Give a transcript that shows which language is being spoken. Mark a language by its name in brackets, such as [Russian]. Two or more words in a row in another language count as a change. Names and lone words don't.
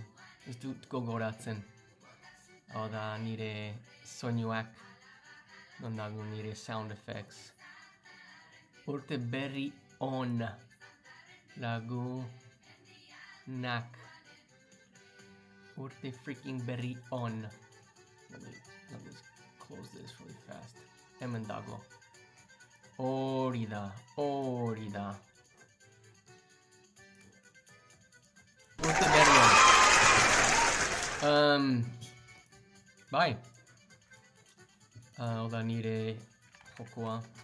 [Basque] Ez dut gogoratzen. Hau da nire soinuak. Non dago nire [English] sound effects. [Basque] Urte berri on. Lagunak. Urte freaking berri on. [English] Let me close this really fast. [Basque] Hemen dago. Hori da. Urte berri on. Bai. Oda nire jokoa.